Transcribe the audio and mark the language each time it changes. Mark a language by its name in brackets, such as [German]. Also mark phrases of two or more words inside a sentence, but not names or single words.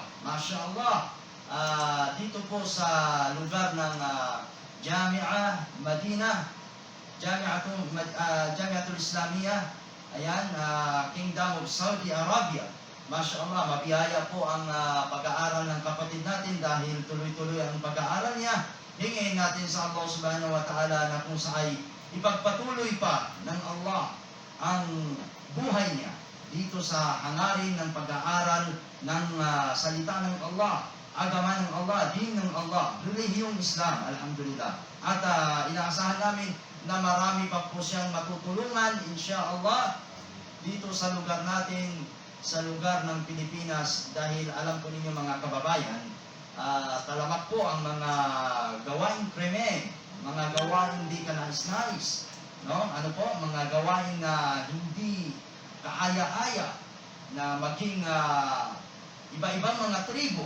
[Arabic] ما شاء الله. [Filipino] Dito po sa lugar ng Jami'ah Madinah, Jami'atul Islamiyah. Ayan, Kingdom of Saudi Arabia. [Arabic] ما شاء الله, [Filipino] mabiyaya po ang pag-aaral ng kapatid natin dahil tuloy-tuloy ang pag-aaral niya. Hingin natin sa Allah [Arabic] سبحانه وتعالى [Filipino] na kung saan ipagpatuloy pa ng Allah ang buhay niya dito sa hangarin ng pag-aaral ng salita ng Allah, agaman ng Allah, din ng Allah, relihiyong Islam, alhamdulillah. At inaasahan namin na marami pa po siyang matutulungan, [Arabic] إن شاء الله, [Filipino] dito sa lugar natin, sa lugar ng Pilipinas, dahil alam po ninyo mga kababayan, talamak po ang mga gawain krimen, mga gawain hindi kanais-nais, no? Ano po, mga gawain na hindi kaaya-aya, na maging iba-ibang mga tribo.